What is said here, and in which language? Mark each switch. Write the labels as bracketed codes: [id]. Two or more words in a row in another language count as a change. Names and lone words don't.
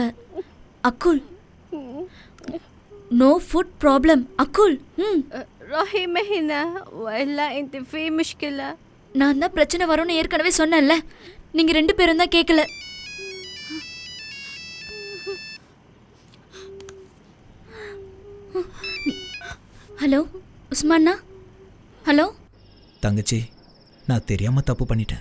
[en] அக்குல், no food problem. அக்குல், [ar] روحي مهنا وإلا أنت في مشكلة. [ta] நான் தான் பிரச்சனை வரும்னு ஏற்கனவே சொன்னேன்ல, நீங்க 2 பேரும் தான் கேட்கல. ஹலோ உஸ்மான்னா? ஹலோ தங்கச்சி, நான் தெரியாம தப்பு பண்ணிட்டேன்.